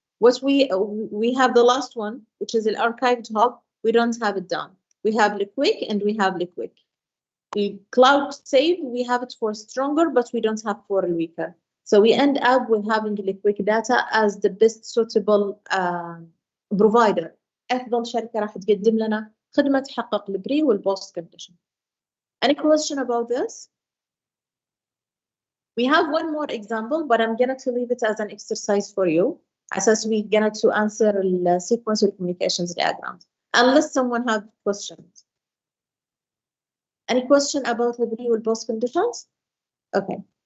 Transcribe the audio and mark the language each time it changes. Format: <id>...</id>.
<en>What we have the last one, which is the archived hub. We don't have it done. We have liquid and we have liquid. The cloud save, we have it for stronger, but we don't have for weaker. So we end up with having liquid data as the best suitable provider.</en> <ar>أفضل شركة راح تقدم لنا خدمة تحقق البري والبوست condition.</ar> <en>Any question about this? We have one more example, but I'm going to leave it as an exercise for you. As we're going to answer the sequence of communications diagrams, unless someone have questions. Any question about the pre or post conditions? Okay.</en>